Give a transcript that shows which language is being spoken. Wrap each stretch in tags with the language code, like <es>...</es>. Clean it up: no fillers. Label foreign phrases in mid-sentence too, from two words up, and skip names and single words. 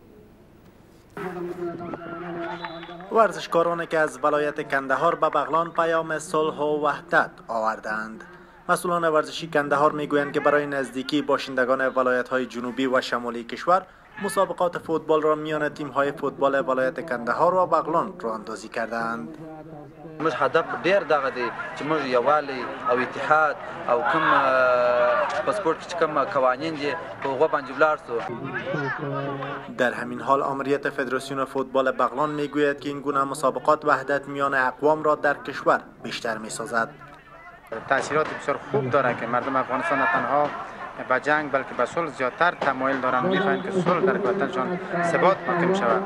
<fa>ورزشکارانی که از ولایت قندهار به بغلان پیام صلح و وحدت آوردند. مسئولان ورزشی قندهار میگویند که برای نزدیکی باشندگان ولایت‌های جنوبی و شمالی کشور مسابقات فوتبال را میان تیم‌های فوتبال ولایت قندهار و بغلان راه اندازی کردند.</fa> <ps>موږ هدف ډیر دغه دی چې موږ یووالی او اتحاد او کوم په سپورت کې کوم قوانین دي په هغه باندې ولاړ سو.</ps> <fa>در همین حال آمریت فدراسیون فوتبال بغلان میگوید که این گونه مسابقات وحدت میان اقوام را در کشور بیشتر میسازد. تاثیرات بسیار خوب داره که مردم افغانستان نه تنها به جنگ بلکه به صلح زیادتر تمایل دارند، می‌خواهند که صلح در وطنشان ثبات حاکم شود.</fa>